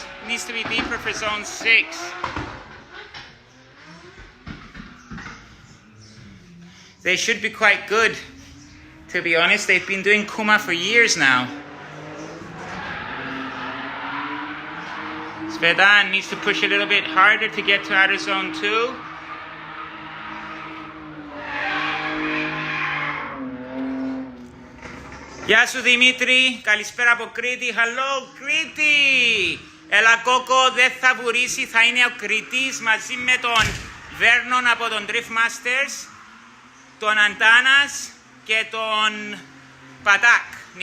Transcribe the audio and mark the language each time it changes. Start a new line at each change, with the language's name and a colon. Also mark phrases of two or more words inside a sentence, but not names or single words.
English: Needs to be deeper for zone 6. They should be quite good, to be honest. They've been doing Kuma for years now. Svedan needs to push a little bit harder to get to outer zone 2.
Greek: Γεια σου Δημήτρη, καλησπέρα από Κρήτη. Hello Κρήτη! Έλα Κόκο, δεν θα βουρήσει, θα είναι ο Κρήτης μαζί με τον Βέρνον από τον Drift Masters, τον Αντάνας και τον Πατάκ, Νικόλαν Πατάκ.